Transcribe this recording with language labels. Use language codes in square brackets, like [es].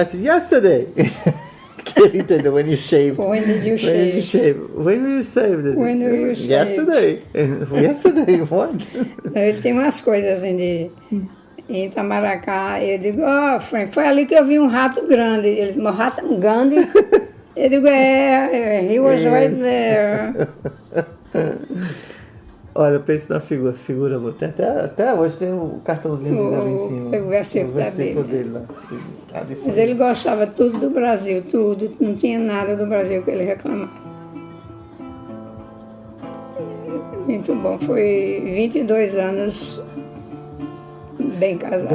[en] I said, yesterday. [pt] Que ele entendeu, [en] when you shaved. When did you shave? When were you saved? When were you saved? Yesterday. Yesterday, what? [pt] Ele tem umas coisas assim em Itamaracá. Eu digo, Frank, foi ali que eu vi um rato grande. Ele disse, meu rato é grande? Eu digo, [en] he was right there. [pt] Olha, pense na figura boa. Até hoje tem o cartãozinho dele ali em cima. O versículo dele lá. Mas ele gostava tudo do Brasil, tudo. Não tinha nada do Brasil que ele reclamava. Muito bom. Foi 22 anos bem casado.